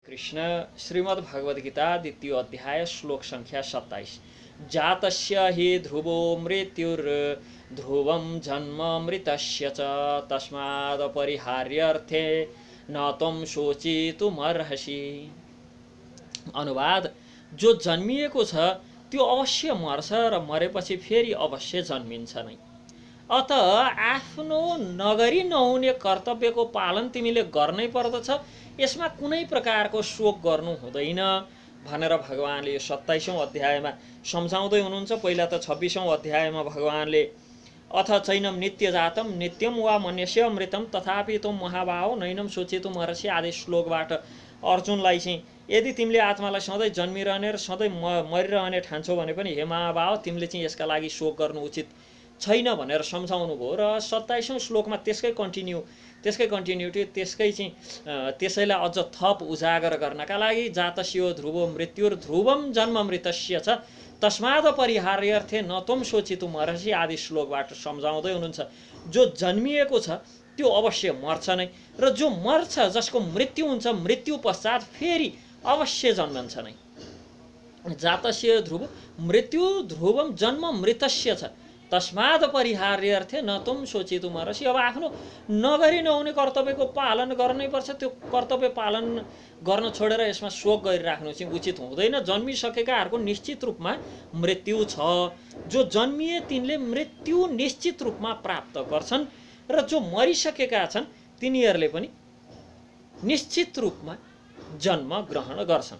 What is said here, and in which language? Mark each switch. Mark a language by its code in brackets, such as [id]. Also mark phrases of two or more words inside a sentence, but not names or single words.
[ne] कृष्ण श्रीमद् भगवद गीता द्वितीय अध्याय श्लोक संख्या 27। [sa] जातस्य हि ध्रुवो मृत्युर ध्रुवं जन्म मृतस्य च तस्मादपरिहार्यर्थे न त्वं शोचितुमर्हसि। [ne] अनुवाद, जो जन्मिएको छ त्यो अवश्य मर्छ र मरेपछि फेरि अवश्य जन्मिन्छ नै। अत आफ्नो नगरी नहुने कर्तव्यको पालन तिमीले गर्नै पर्दछ, यसमा कुनै प्रकारको शोक गर्नु हुँदैन भनेर भगवानले यो 27औं अध्यायमा सम्झाउँदै हुनुहुन्छ। पहिला त 26औं अध्यायमा भगवानले [sa] अथ चैनम नित्य जातम नित्यम वा मन्यस्य अमृतम तथापि तुम महाभाव नैनम सोचितुम अर्हसि [ne] आदि श्लोकबाट अर्जुनलाई चाहिँ यदि तिमीले आत्मालाई सधैँ जन्मिरहने र सधैँ मरिरहने ठान्छौ भने पनि हे महाभाव तिमीले चाहिँ यसका लागि शोक गर्नु उचित छैन भनेर सम्झाउनु भयो। र 27औं श्लोकमा त्यसकै कन्टिन्युटी त्यसैलाई अझ थप उजागर गर्नका लागि [sa] जातस्यो ध्रुवो मृत्युर ध्रुवम जन्म मृतस्य छ तस्माद परिहार्यर्थे न त्वं शोचितुम अर्हसि [ne] आदि श्लोकबाट सम्झाउँदै हुनुहुन्छ। जो जन्मिएको छ त्यो अवश्य मर्छ नै, र जो मर्छ जसको मृत्यु हुन्छ मृत्यु पश्चात फेरि अवश्य जन्मन्छ नै। [sa] जातस्य ध्रुव मृत्यु ध्रुवम जन्म मृतस्य छ तस्माद परिहार्यर्थे न त्वं शोचितुम अर्हसि। [ne] अब आफ्नो नगरी नहुने कर्तव्यको पालन गर्नै पर्छ, त्यो कर्तव्य पालन गर्न छोडेर यसमा शोक गरिराख्नु चाहिँ उचित हुँदैन। जन्मिसकेकाहरूको निश्चित रूपमा मृत्यु छ, जो जन्मिए तिनले मृत्यु निश्चित रूपमा प्राप्त गर्छन्, र जो मरिसकेका छन् तिनीहरूले पनि निश्चित रूपमा जन्म ग्रहण गर्छन्।